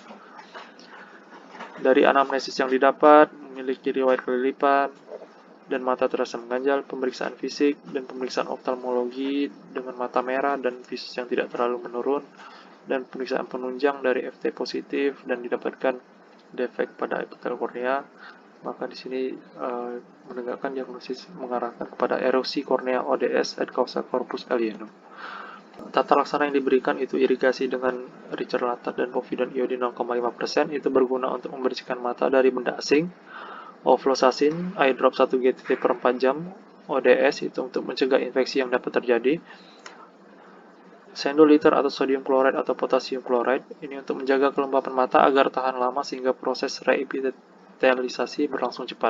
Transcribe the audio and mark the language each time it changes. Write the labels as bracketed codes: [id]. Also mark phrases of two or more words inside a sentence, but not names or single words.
[id] Dari anamnesis yang didapat, memiliki riwayat kelilipan, dan mata terasa mengganjal, pemeriksaan fisik dan pemeriksaan oftalmologi dengan mata merah dan visus yang tidak terlalu menurun, dan pemeriksaan penunjang dari FT positif dan didapatkan defek pada epitel kornea. Maka di sini menegakkan diagnosis mengarahkan kepada erosi kornea ODS [la] et causa corpus alienum. [id] Tata laksana yang diberikan itu irigasi dengan Richard Latat dan povidone iodin 0,5%. Itu berguna untuk membersihkan mata dari benda asing. Oflosasin, [en] eye drop [id] 1 GTT per 4 jam. ODS itu untuk mencegah infeksi yang dapat terjadi. Sendoliter atau [en] sodium chloride [id] atau [en] potassium chloride [id] ini untuk menjaga kelembapan mata agar tahan lama sehingga proses reepitelisasi berlangsung cepat.